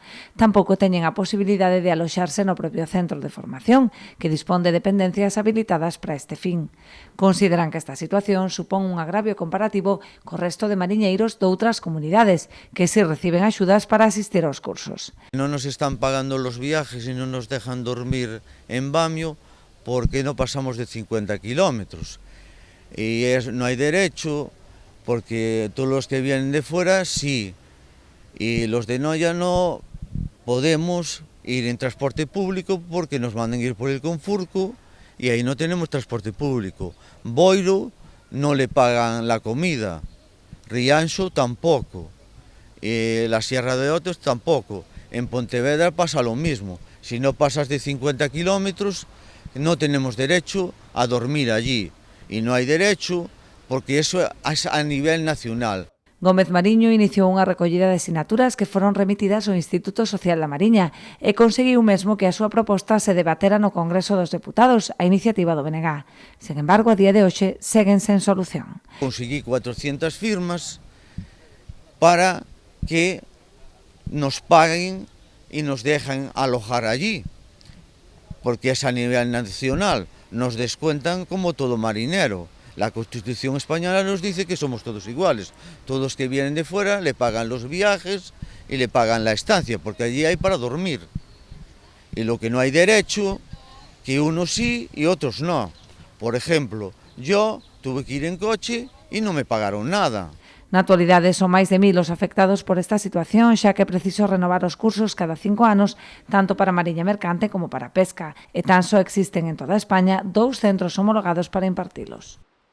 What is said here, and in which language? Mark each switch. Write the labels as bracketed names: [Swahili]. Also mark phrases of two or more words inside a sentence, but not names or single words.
[Galician] Tampouco teñen a posibilidade de aloxarse no propio centro de formación, que dispón de dependencias habilitadas para este fin. Consideran que esta situación supón un agravio comparativo co resto de mariñeiros doutras comunidades que si reciben axudas para asistir aos cursos. Non nos están pagando [Spanish] los viajes [Galician] e non nos dejan dormir en Bamio porque non pasamos de 50 kilómetros. [Spanish] Y no hay derecho porque todos los que vienen de fuera sí, y los de Noia no podemos ir en transporte público porque nos mandan ir por el Confurco y ahí no tenemos transporte público. Boiro no le pagan la comida, Rianxo tampoco, la Sierra de Otos tampoco. En Pontevedra pasa lo mismo, si no pasas de 50 kilómetros no tenemos derecho a dormir allí, y no hay derecho porque eso es a nivel nacional. [Galician] Gómez Mariño iniciou unha recollida de sinaturas que foron remitidas ao Instituto Social da Mariña e conseguiu mesmo que a súa proposta se debatera no Congreso dos Deputados, a iniciativa do BNG. Sen embargo, a día de hoxe seguen sen solución. [Spanish] Conseguí 400 firmas para que nos paguen e nos dejen alojar allí, porque es a nivel nacional, nos descuentan como todo marinero. La Constitución española nos dice que somos todos iguales. Todos que vienen de fuera le pagan los viajes y le pagan la estancia, porque allí hay para dormir. Y lo que no hay derecho, que unos sí y otros no. Por ejemplo, yo tuve que ir en coche y no me pagaron nada. [Galician] Na actualidade son máis de 1000 os afectados por esta situación, xa que é preciso renovar os cursos cada 5 anos, tanto para mariña mercante como para pesca, e tan só existen en toda España 2 centros homologados para impartilos.